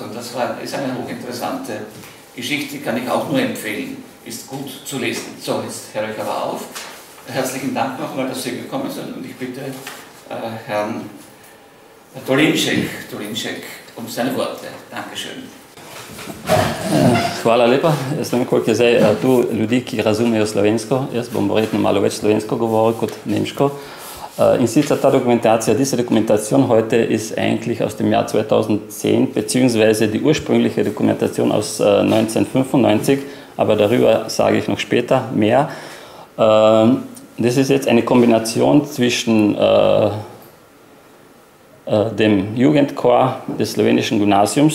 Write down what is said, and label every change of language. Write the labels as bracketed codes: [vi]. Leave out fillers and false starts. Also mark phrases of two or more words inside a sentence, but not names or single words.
[de] Und das ist eine hochinteressante Geschichte, die kann ich auch nur empfehlen. Ist gut zu lesen. So, jetzt höre ich aber auf. Herzlichen Dank nochmal, dass Sie gekommen sind und ich bitte Herrn Dolinček um seine Worte. Dankeschön. [sl] Hvala lepa. Jaz ne vem, koliko je zdaj tu ljudi, ki razumejo slovensko. Jaz bom verjetno malo več slovensko govoril kot nemško. In sicer ta [de] Dokumentation, diese Dokumentation heute ist eigentlich aus dem Jahr 2010, beziehungsweise die ursprüngliche Dokumentation aus 1995, aber darüber sage ich noch später mehr. Das ist jetzt eine Kombination zwischen dem Jugendchor des slowenischen Gymnasiums.